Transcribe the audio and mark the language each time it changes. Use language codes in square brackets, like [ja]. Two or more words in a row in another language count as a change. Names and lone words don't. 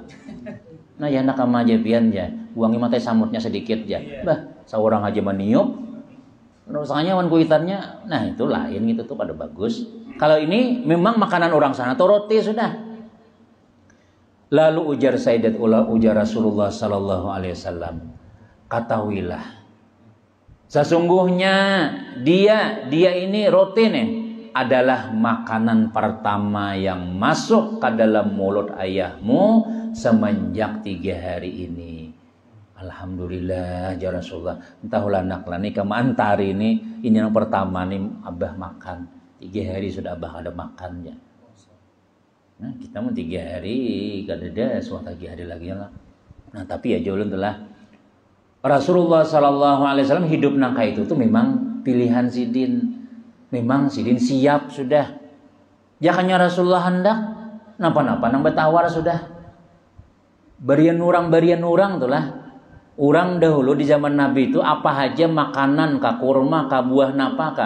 [bjn] Nah, ya nak ama aja pian ya. Buangi mata samutnya sedikit ya. Bah, seorang aja meniup rasanya wan kuitannya, nah itu lain gitu tuh pada bagus. Kalau ini memang makanan orang sana tuh roti sudah. Lalu ujar Rasulullah [ar] صلى الله عليه وسلم, [id] ketahuilah, sesungguhnya dia ini roti nih adalah makanan pertama yang masuk ke dalam mulut ayahmu semenjak 3 hari ini. [ar] الحمد لله يا رسول الله. [bjn] Entahlah naklah nih antari ini yang pertama nih abah makan. 3 hari sudah abah ada makan ya. Nah kita mau 3 hari kada ada suatu 3 hari lagi lah. Nah tapi ya jauh telah Rasulullah [ar] صلى الله عليه وسلم [bjn] hidup nangka itu tuh memang pilihan Sidin. Memang Sidin siap sudah. Jakanya Rasulullah hendak napa-napa nang betawar sudah. Barian orang tuh lah. Orang dahulu di zaman Nabi itu apa aja makanan kah, kurma kah, buah napa kah.